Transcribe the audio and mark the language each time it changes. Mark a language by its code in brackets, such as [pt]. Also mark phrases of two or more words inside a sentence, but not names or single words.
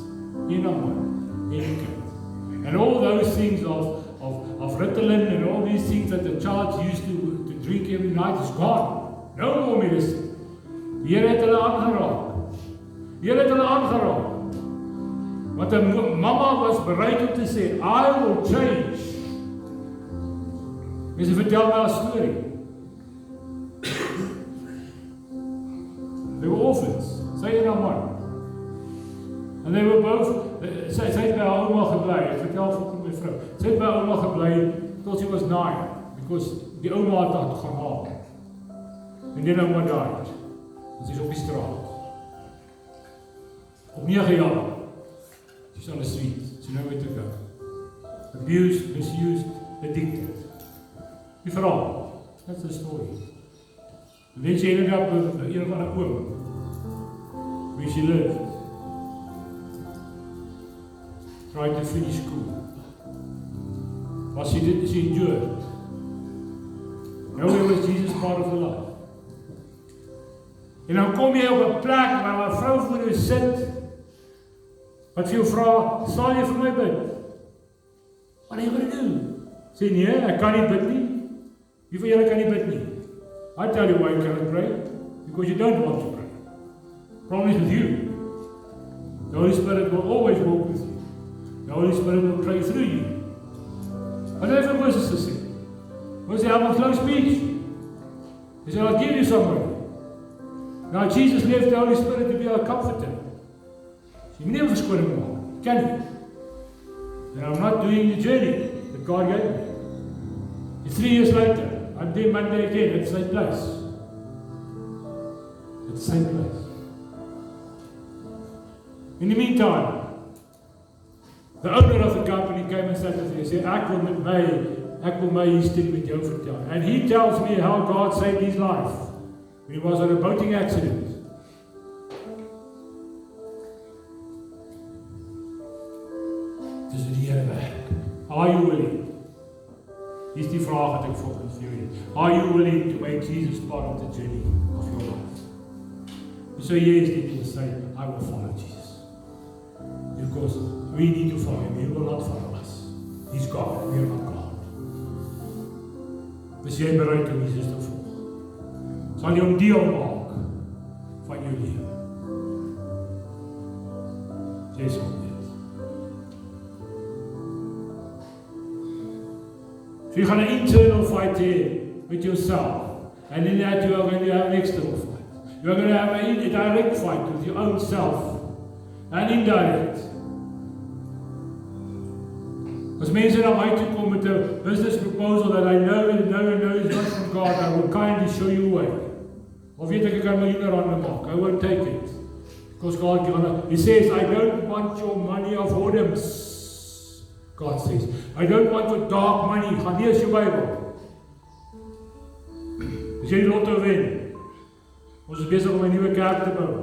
[en] In a man, in a kid. And all those things of Ritalin and all these things that the child used to drink every night is gone. No more medicine. [af] Die Here het hulle aangeraak. Die Here het hulle aangeraak. Want 'n mamma was bereid om te sê, [en] I will change. [af] Mense vertel my 'n storie. [en] They were orphans, [af] sy en haar man. [en] And they were both, [af] sy het by haar ouma gebly, ek vertel vir my vrou. Sy het by haar ouma gebly tot [en] she was 9, because [af] die ouma het haar gaan haal. [en] And then ouma died. [af] En sy is op die straat. Op 9 jaar. [en] She's on the street. She nowhere to go. Abused, misused, addicted. [af] Die verhaal. [en] That's the story. And then she ended up with [af] een van haar oom. [en] Where she lived. Tried to finish school. But she endured. Nowhere was Jesus part of her life. [af] En dan kom jy op 'n plek waar 'n vrou voor jou sit, wat vir jou vra, sal jy vir my bid? Wat jy gaan doen? Sê nee, ek kan nie bid nie. Wie van julle kan nie bid nie? [en] I tell you why you cannot pray. Because you don't want to pray. Problem is with you. The Holy Spirit will always walk with you. The Holy Spirit will pray through you. [af] Wat het hy vir Moses gesê? Moses sê, [en] have a close speech. He said, I'll give you somebody. Now Jesus left the Holy Spirit to be our comforter. [af] Jy moet nie 'n verskoning maak. Kan nie. [en] And I'm not doing the journey that God gave me. And 3 years later, I'm there Monday again at the same place. At the same place. In the meantime, the owner of the company came and sat with me and said, [af] ek wil my history met jou vertel. [en] And he tells me how God saved his life when he was on a boating accident. [af] Dis die Here werk. [en] Are you willing [af] Hier is die vraag wat ek volgens vir jou het. [en] Are you willing to make Jesus part of the journey of your life? So yes, then you will say, I will follow Jesus. Because we need to follow him. He will not follow us. He's God. We are not God. [af] Is jy bereid om Jesus te volg? Sal jy hom deel maak van jou lewe? Jy sal weet. So jy gaan 'n [en] internal fight [af] hê [en] with yourself. And in that you are going to have an external fight. You are going to have a direct fight with your own self. And indirect. [af] As mense na my toe kom met 'n [en] business proposal that I know is not from God, I will kindly show you a way. [af] Of weet ek kan miljoene rande maak. [en] I won't take it. Because God, He says, I don't want your money of whoredoms. God says, I don't want your dark money. [af] Gaan lees jou Bybel. As jy die lotto wen, ons is besig om 'n nuwe kerk te bou.